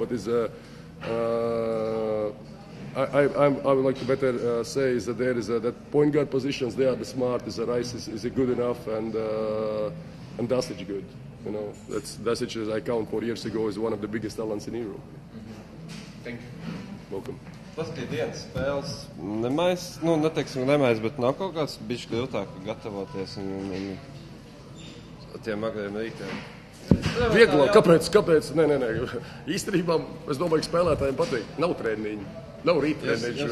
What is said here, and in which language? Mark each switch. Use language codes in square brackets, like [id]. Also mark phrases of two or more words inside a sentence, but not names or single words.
[en] But I would like to better say is that there is that point guard positions. They are the smart. Rice is good enough, and Dasic good. You know, Dasic, as I count 4 years ago, is one of the biggest talents in Europe. Thank you. Welcome. [lv] Tas, ka dienas spēles neteiksim nemais, bet nav kaut kāds bišķi grūtāk gatavoties un tiem agriem rītiem. Vieglāk, kāpēc? Nē. Īstenībā, es domāju, ka spēlētājiem patīk. Nav treniņi, nav rīttreniņš.